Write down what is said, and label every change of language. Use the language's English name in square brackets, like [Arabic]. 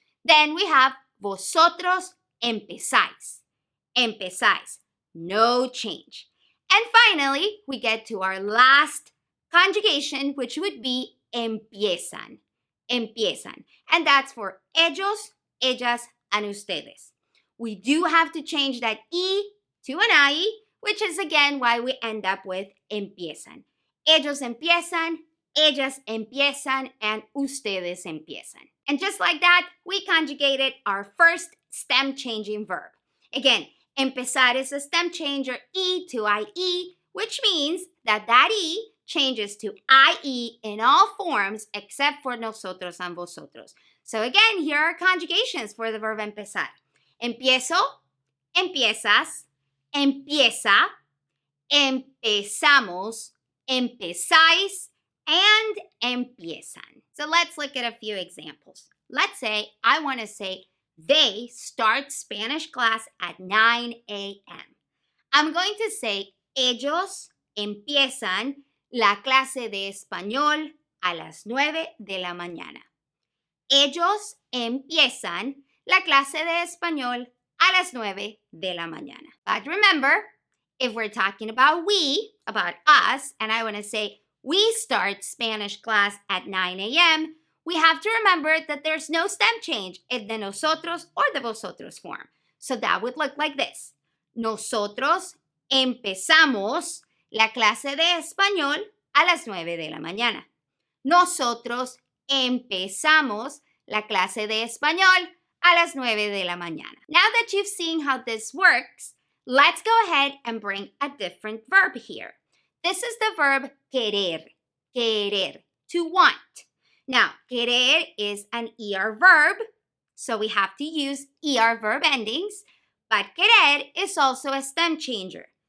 [English] Then we have vosotros empezáis. Empezáis. No change. And finally, we get to our last conjugation, which would be empiezan. Empiezan. And that's for ellos, ellas, and ustedes. We do have to change that E to an I, which is again why we end up with empiezan. [Spanish] Ellos empiezan, ellas empiezan, and ustedes empiezan. [English] And just like that, we conjugated our first stem changing verb. Again, empezar is a stem changer E to IE, which means that E changes to IE in all forms except for nosotros and vosotros. So again, here are conjugations for the verb empezar. [Spanish] Empiezo, empiezas, empieza, empezamos, empezáis, and empiezan. [English] So let's look at a few examples. Let's say I want to say they start Spanish class at 9 a.m. I'm going to say [Spanish] ellos empiezan la clase de español a las 9 de la mañana. Ellos empiezan la clase de español a las 9 de la mañana. [English] But remember, if we're talking about we, about us, and I want to say we start Spanish class at 9 a.m., we have to remember that there's no stem change in the nosotros or the vosotros form. So that would look like this. [Spanish] Nosotros empezamos la clase de español a las 9 de la mañana. Nosotros empezamos la clase de español a las 9 de la mañana. [English] Now that you've seen how this works, let's go ahead and bring a different verb here. This is the verb querer, querer, to want. Now, querer is an ER verb, so we have to use ER verb endings, but querer is also a stem changer.